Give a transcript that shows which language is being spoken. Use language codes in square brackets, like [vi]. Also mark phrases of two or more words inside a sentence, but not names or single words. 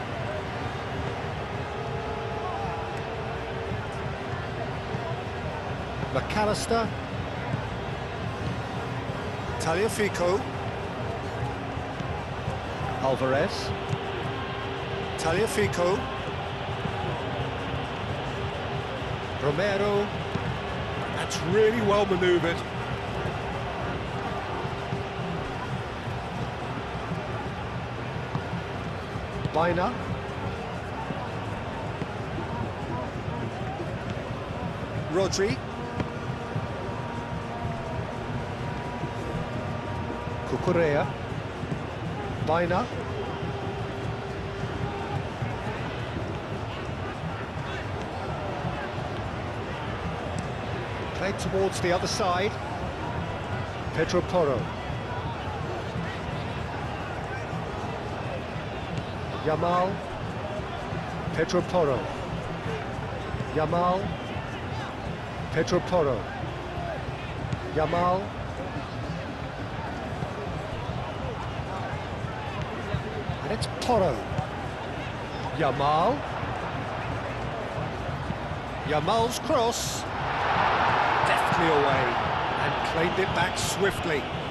[en] McAllister. Tagliafico. Alvarez. Tagliafico. Romero. That's really well manoeuvred. Baina. Rodri. Cucurella. Baina. Played towards the other side. Pedro Porro. Yamal. Pedro Porro. Yamal. Pedro Porro. Yamal. And it's Porro. Yamal. Yamal's cross. Deftly away and claimed it back swiftly.